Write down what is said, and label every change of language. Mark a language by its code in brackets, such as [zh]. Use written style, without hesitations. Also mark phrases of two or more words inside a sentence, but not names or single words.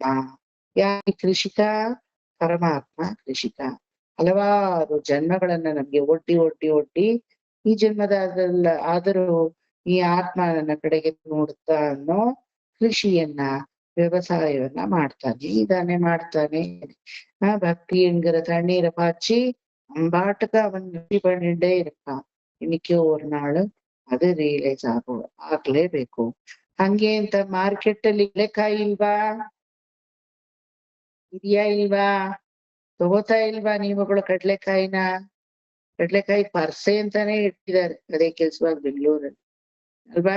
[kn] ಯಾಕೆ ಕೃಷಿಕ? ಪರಮಾತ್ಮ ಕೃಷಿಕ. ಹಲವಾರು ಜನ್ಮಗಳನ್ನ ನಮ್ಗೆ ಒಡ್ಡಿ ಒಡ್ಡಿ ಒಡ್ಡಿ ಈ ಜನ್ಮದಾದಲ್ಲ ಆದರೂ ಈ ಆತ್ಮ ನನ್ನ ಕಡೆಗೆ ನೋಡುತ್ತಾ ಅನ್ನೋ ಕೃಷಿಯನ್ನ, ವ್ಯವಸಾಯವನ್ನ ಮಾಡ್ತಾನೆ. [ta] ಭಕ್ತಿ என்கிற தண்ணீரை பாய்ச்சி அம்பாட்டுக்கு அவன் கೃಷಿ பண்ணிட்டே இருக்கான். இன்னைக்கு ஒரு நாள் [kn] ಅದು ರಿಯಲೈಸ್ ಆಗ್ಲೇಬೇಕು. ಹಂಗೆ ಅಂತ ಮಾರ್ಕೆಟ್ ಅಲ್ಲಿ ಕಡಲೆಕಾಯಿ ಇಲ್ವಾ? ಇದೆಯಾ ಇಲ್ವಾ? ತಗೋತಾ ಇಲ್ವಾ ನೀವುಗಳು ಕಡಲೆಕಾಯಿನ? ಕಡಲೆಕಾಯಿ ಪರ್ಸೆ ಅಂತಾನೆ ಇಟ್ಟಿದ್ದಾರೆ ಅದೇ ಕೆಲ್ಸವಾಗಿ ಬೆಂಗಳೂರಲ್ಲಿ ಅಲ್ವಾ?